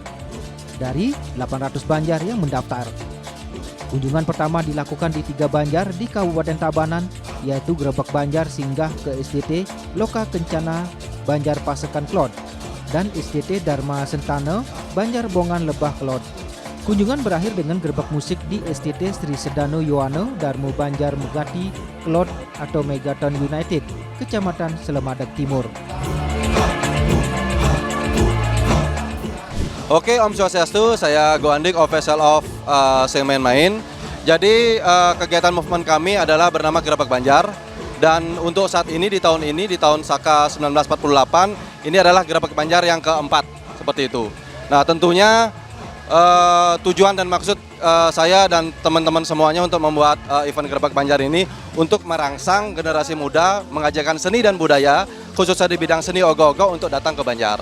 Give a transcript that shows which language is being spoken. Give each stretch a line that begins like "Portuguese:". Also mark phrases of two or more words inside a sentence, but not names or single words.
Indonesian: Dari 800 Banjar yang mendaftar. Kunjungan pertama dilakukan di 3 Banjar di Kabupaten Tabanan, yaitu Gerebek Banjar singgah ke STT Loka Kencana Banjar Pasekan Klod dan STT Dharma Sentana Banjar Bongan Lebah Klod. Kunjungan berakhir dengan gerebek musik di STT Sri Sedano Yoano Darmo Banjar Megati Klod atau Megaton United, Kecamatan Selemadak Timur. Oke, Om Swastiastu, saya Goandik,
English: official of Sing Main-Main.
Indonesian: Jadi kegiatan movement kami adalah bernama Gerebek Banjar. Dan untuk saat ini, di tahun Saka 1948, ini adalah Gerebek Banjar yang keempat, seperti itu. Nah tentunya tujuan dan maksud saya dan teman-teman semuanya untuk membuat event Gerebek Banjar ini untuk merangsang generasi muda, mengajarkan seni dan budaya, khususnya di bidang seni ogoh-ogoh untuk datang ke Banjar.